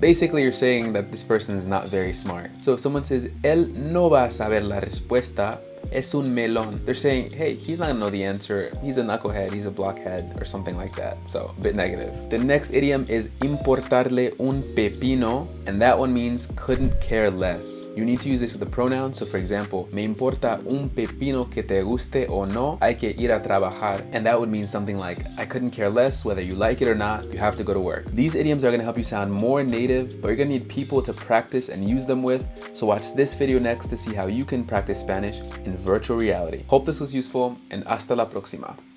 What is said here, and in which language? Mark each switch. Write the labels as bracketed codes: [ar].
[en] Basically, you're saying that this person is not very smart. So if someone says, [es] él no va a saber la respuesta, es un melón, [en] they're saying, hey, he's not gonna know the answer. He's a knucklehead, he's a blockhead, or something like that. So a bit negative. The next idiom is importarle un pepino, and that one means couldn't care less. You need to use this with a pronoun. So for example, [es] me importa un pepino que te guste o no, hay que ir a trabajar. [en] And that would mean something like, I couldn't care less whether you like it or not, you have to go to work. These idioms are gonna help you sound more native, but you're gonna need people to practice and use them with. So watch this video next to see how you can practice Spanish in virtual reality. Hope this was useful, and [es] hasta la próxima.